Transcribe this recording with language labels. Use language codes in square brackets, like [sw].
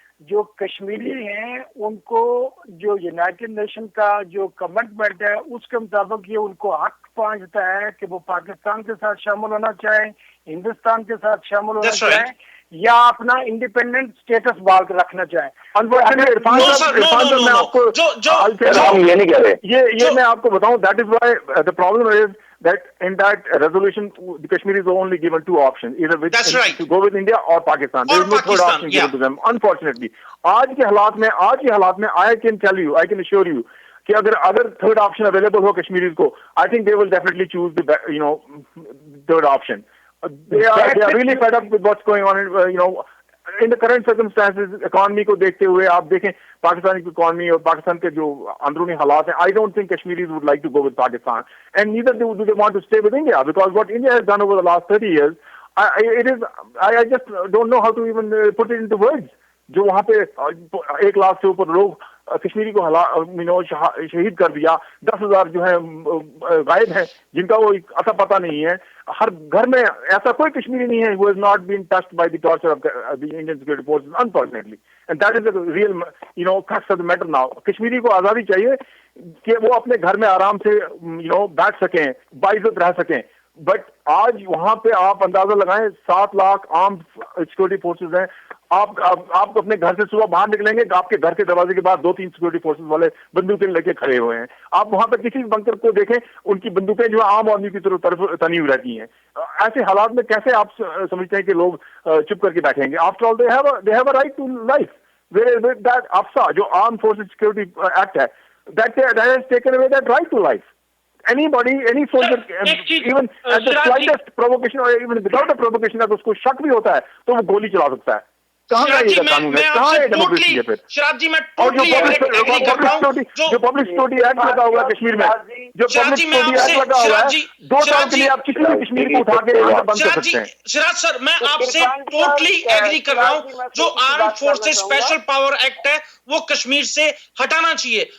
[hi] जो कश्मीरी हैं उनको जो यूनाइटेड नेशन का जो कमिटमेंट है उसके मुताबिक ये उनको हक पहुंचता है कि वो पाकिस्तान के साथ शामिल होना चाहें, हिंदुस्तान के साथ शामिल होना चाहें, या अपना इंडिपेंडेंट स्टेटस बाल रखना चाहे. मैं आपको ये मैं आपको बताऊं. [en] That is why the problem is that in that resolution the Kashmir is only given two options, either to go with India or Pakistan. There is no third option given to them, unfortunately. [hi] आज के हालात में [en] I can tell you, I can assure you [hi] कि अगर third option available हो Kashmiris को, [en] I think they will definitely choose the third option. They are really fed up with what's going on in the current circumstances. Economy [hi] को देखते हुए आप देखें पाकिस्तान की इकोनॉमी और पाकिस्तान के जो अंदरूनी हालात हैं, [en] I don't think Kashmiris would like to go with Pakistan, and neither do they want to stay with India, because what India has done over the last 30 years, I just don't know how to even put it into words. [hi] जो वहाँ पे 1 लाख से ऊपर लोग कश्मीरी को शहीद कर दिया, 10,000 जो है गायब हैं जिनका वो अता पता नहीं है. हर घर में ऐसा कोई कश्मीरी नहीं है [en] who has not been touched by the torture of the Indian security forces, unfortunately, and that is the real crux of the matter now. [hi] Kashmiri को आजादी चाहिए कि वो अपने घर में आराम से बैठ सकें, बाइज्जत रह सकें. बट आज वहां पे आप अंदाजा लगाएं 7 लाख आर्म सिक्योरिटी फोर्सेस हैं. आप अपने घर से सुबह बाहर निकलेंगे, आपके घर के दरवाजे के पास 2-3 सिक्योरिटी फोर्सेस वाले बंदूकें लेके खड़े हुए हैं. आप वहां पर किसी बंकर को देखें, उनकी बंदूकें जो आम आदमी की तरफ तनी हुई रहती हैं. ऐसे हालात में कैसे आप समझते हैं कि लोग चुप करके बैठेंगे? [en] After all they have a right to life. That AFSPA [hi] जो आर्म फोर्सेस सिक्योरिटी एक्ट है, [en] that has taken away that right to life. Anybody, any soldier, even at the slightest provocation or even without a provocation, [hi] अगर उसको शक भी होता है तो वो गोली चला सकता है। कहाँ का ये कानून है, कहाँ है डेमोक्रेसी है फिर? शराब जी मैं और जो टोटली एग्री करता हूं पब्लिक सिक्योरिटी एक्ट लगा हुआ है कश्मीर में, जो पब्लिक सिक्योरिटी एक्ट लगा हुआ है, 2 साल के लिए आप किसी भी कश्मीर को उठा के यहाँ से बंद कर सकते हैं। सिराज सर मैं आपसे टोटली एग्री कर रहा हूं, जो arm forces special power act है वो कश्मीर से हटाना चाहिए।